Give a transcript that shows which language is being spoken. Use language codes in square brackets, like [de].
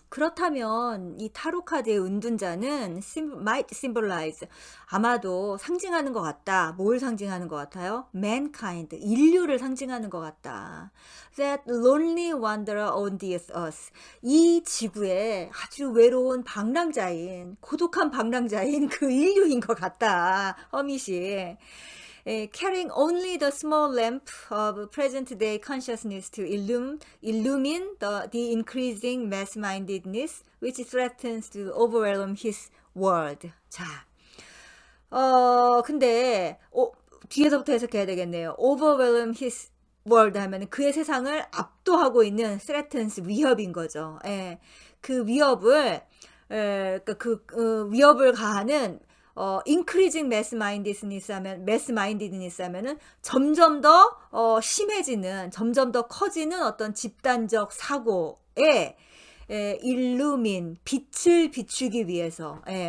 [ko] 그렇다면 이 타로 카드의 은둔자는 [en] might symbolize, [ko] 아마도 상징하는 것 같다. 뭘 상징하는 것 같아요? Mankind, 인류를 상징하는 것 같다. [en] That lonely wanderer on this earth. [ko] 이 지구에 아주 외로운 방랑자인, 고독한 방랑자인 그 인류인 것 같다. 허밋이. [en] Carrying only the small lamp of present-day consciousness to illumine the increasing mass-mindedness which threatens to overwhelm his world. [ko] 자, 근데 뒤에서부터 해석해야 되겠네요. [en] Overwhelm his world [ko] 하면 그의 세상을 압도하고 있는 threatens, 위협인 거죠. 그 위협을 위협을 가하는 [en] increasing mass-mindedness [ko] 하면은 점점 더 심해지는, 점점 더 커지는 어떤 집단적 사고에 illumine, 빛을 비추기 위해서.